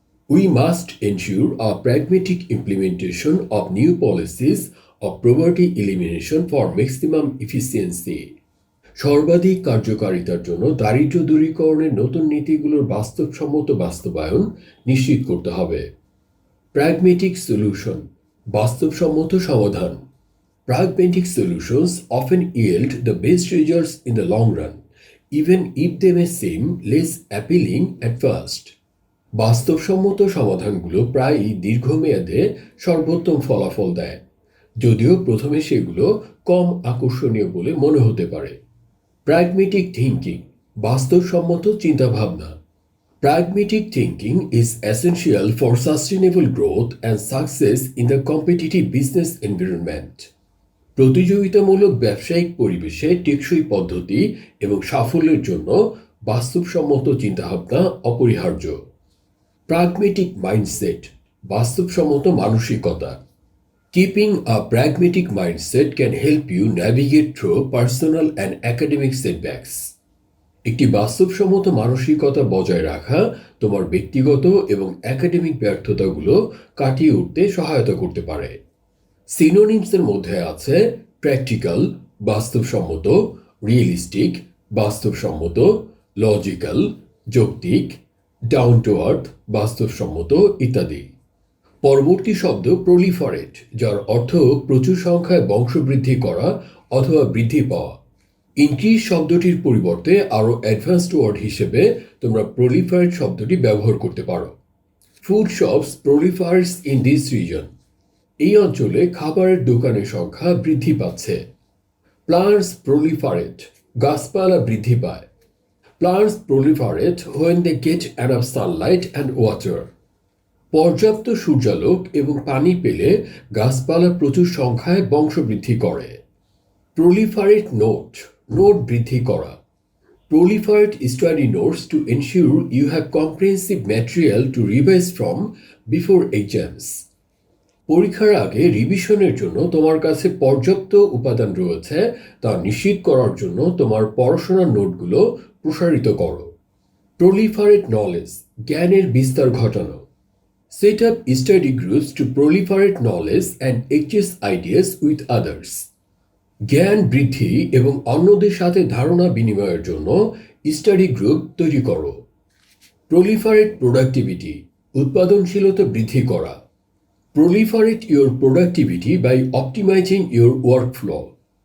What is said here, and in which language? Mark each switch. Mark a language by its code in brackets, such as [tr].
[en] We must ensure a pragmatic implementation of new policies of poverty elimination for maximum efficiency. [bn] সর্বাধিক কার্যকারিতার জন্য দারিদ্র্য দূরীকরণের নতুন নীতিগুলোর বাস্তবসম্মত বাস্তবায়ন নিশ্চিত করতে হবে। প্র্যাগমেটিক সলিউশন, বাস্তবসম্মত সমাধান। [en] Pragmatic solutions often yield the best results in the long run, even if they may seem less appealing at first. [bn] বাস্তবসম্মত সমাধানগুলো প্রায়ই দীর্ঘমেয়াদে সর্বোত্তম ফলাফল দেয়, যদিও প্রথমে সেগুলো কম আকর্ষণীয় বলে মনে হতে পারে। প্র্যাগমেটিক থিঙ্কিং, বাস্তবসম্মত চিন্তাভাবনা। [en] Pragmatic thinking is essential for sustainable growth and success in the competitive business environment. [bn] প্রতিযোগিতামূলক ব্যবসায়িক পরিবেশে টেকসই পদ্ধতি এবং সাফল্যের জন্য বাস্তবসম্মত চিন্তাভাবনা অপরিহার্য। প্র্যাগমেটিক মাইন্ডসেট, বাস্তবসম্মত মানসিকতা। [en] Keeping a pragmatic mindset can help you navigate through personal and academic setbacks. [bn] একটি বাস্তবসম্মত মানসিকতা বজায় রাখা তোমার ব্যক্তিগত এবং একাডেমিক ব্যর্থতাগুলো কাটিয়ে উঠতে সহায়তা করতে পারে। সিনোনিমসের মধ্যে আছে প্র্যাকটিক্যাল, বাস্তবসম্মত; রিয়েলিস্টিক, বাস্তবসম্মত; লজিক্যাল, যৌক্তিক; ডাউন টু আর্থ, বাস্তবসম্মত ইত্যাদি। পরবর্তী শব্দ প্রলিফারেট, যার অর্থ প্রচুর সংখ্যায় বংশবৃদ্ধি করা অথবা বৃদ্ধি পাওয়া। ইনক্রিজ শব্দটির পরিবর্তে আরও অ্যাডভান্সড ওয়ার্ড হিসেবে তোমরা প্রলিফারেট শব্দটি ব্যবহার করতে পারো। [en] Food shops proliferates in this region. [bn] এই অঞ্চলে খাবারের দোকানের সংখ্যা বৃদ্ধি পাচ্ছে। প্লান্টস প্রলিফারেট, গাছপালা বৃদ্ধি পায়। [en] Plants proliferate when they get enough sunlight and water. [bn] পর্যাপ্ত সূর্যালোক এবং পানি পেলে গাছপালা প্রচুর সংখ্যায় বংশবৃদ্ধি করে। প্রলিফারেট নোট, নোট বৃদ্ধি করা। [en] Proliferate study notes to ensure you have comprehensive material to revise from before exams. [bn] পরীক্ষার আগে রিভিশনের জন্য তোমার কাছে পর্যাপ্ত উপাদান রয়েছে তা নিশ্চিত করার জন্য তোমার পড়াশোনার নোটগুলো প্রসারিত করো। প্রলিফারেট নলেজ, জ্ঞানের বিস্তার ঘটানো। [en] Set up study groups to proliferate knowledge and exchange ideas with others. [bn] জ্ঞান বৃদ্ধি এবং অন্যদের সাথে ধারণা বিনিময়ের জন্য স্টাডি গ্রুপ তৈরি করো। প্রলিফারেট প্রোডাক্টিভিটি, উৎপাদনশীলতা বৃদ্ধি করা। [en] Proliferate your productivity by optimising your workflow.